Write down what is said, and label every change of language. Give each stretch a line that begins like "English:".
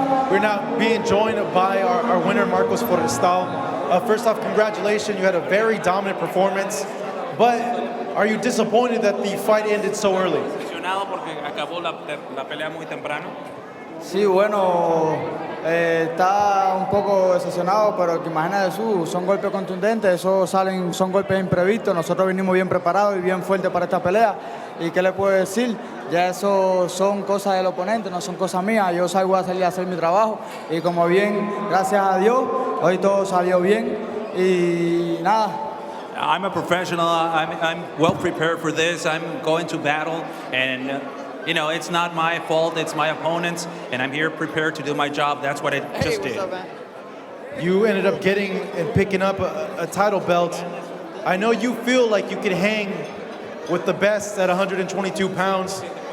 English: We're now being joined by our winner, Marcos Forestal. First off, congratulations. You had a very dominant performance. But are you disappointed that the fight ended so early?
Spanish: Decepcionado porque acabó la pelea muy temprano. Sí, bueno, Está un poco decepcionado, pero que imagínate son golpes contundentes, son golpes imprevistos. Nosotros vinimos bien preparados y bien fuertes para esta pelea. ¿Y qué le puedo decir? Ya eso son cosas del oponente, no son cosas mías. Yo voy a salir a hacer mi trabajo y como bien, gracias a Dios, hoy todo salió bien y nada.
English: I'm a professional. I'm well prepared for this. I'm going to battle, and you know, it's not my fault. It's my opponent's, and I'm here prepared to do my job. That's what I just did. Up, man? You ended up getting and picking up a title belt. I know you feel like you could hang with the best at 122 pounds.